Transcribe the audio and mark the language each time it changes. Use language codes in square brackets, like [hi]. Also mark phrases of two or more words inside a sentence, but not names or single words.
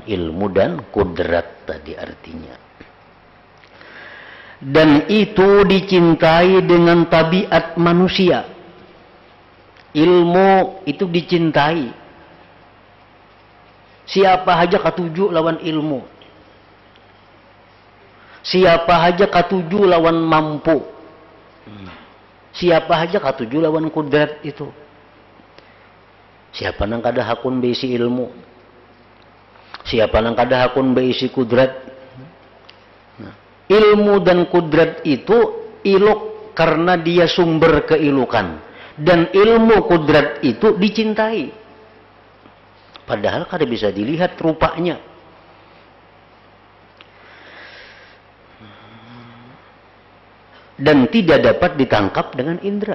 [id] Ilmu dan kudrat tadi artinya. Dan itu dicintai dengan tabiat manusia. [bjn] Ilmu itu dicintai. Siapa saja katuju lawan ilmu. Siapa saja katuju lawan mampu. Siapa saja katuju lawan kudrat itu. Siapa nang kada hakun beisi ilmu. Siapa nang kada hakun beisi kudrat. Nah, ilmu dan kudrat itu ilok karena dia sumber keilukan. Dan ilmu kudrat itu dicintai. Padahal kada bisa dilihat rupanya. [id] Dan tidak dapat ditangkap dengan indera.